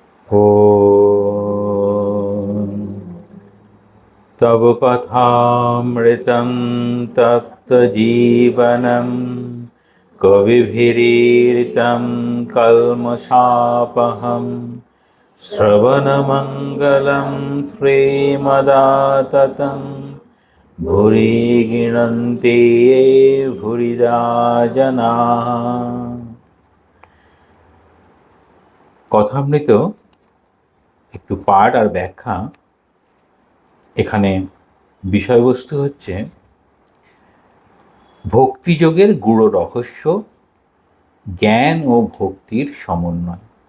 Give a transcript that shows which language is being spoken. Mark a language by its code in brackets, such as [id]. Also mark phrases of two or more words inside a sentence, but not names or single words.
[sa] ॐ तव कथामृतं तप्तजीवनं कविभिरीडितं कल्मषापहं श्रवणमङ्गलं श्रीमदाततं भुरि गृह्णन्ति ये भुरिदा जनाः। [bn] কথামৃত একটু পাঠ আর ব্যাখ্যা। এখানে বিষয়বস্তু হচ্ছে ভক্তিযোগের গূঢ় রহস্য, জ্ঞান ও ভক্তির সমন্বয়।